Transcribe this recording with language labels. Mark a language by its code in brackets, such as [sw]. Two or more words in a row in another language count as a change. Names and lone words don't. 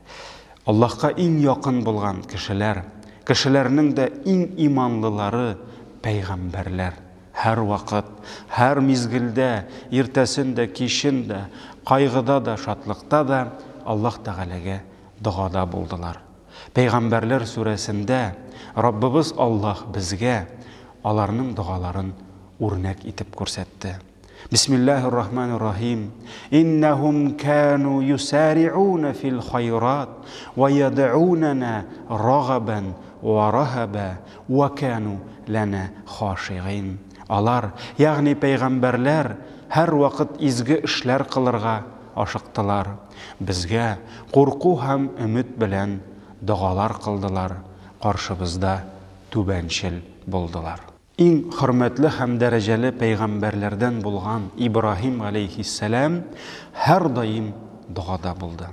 [tt] Аллаһка иң якын булган кешеләр, кешеләрнең дә иң иманлылары пәйғамбәрләр һәр вақыт, һәр мизгілдә, иртәсендә, кешендә, қайғыда да, шатлықта да Аллаһ Тәғәләгә дұғада булдылар. Пәйғамбәрләр сүрәсендә Раббыбыз Аллаһ безгә аларның дұғаларын үрнәк итеп күрсәтте. [ar] بسم الله الرحمن الرحيم. إنهم كانوا يسارعون في الخيرات ويدعوننا رغبا ورهبا وكانوا لنا خاشعين. [tt] Алар, ягъни пәйғамбәрләр, һәр вакыт изге эшләр кылырга ашыктылар. Безгә курку һәм өмет белән дұғалар кылдылар, каршыбызда түбәнчел булдылар. Иң хөрмәтле һәм дәрәҗәле пәйғамбәрләрдән булган Ибраһим алейхиссалам һәр даим дұғада булды.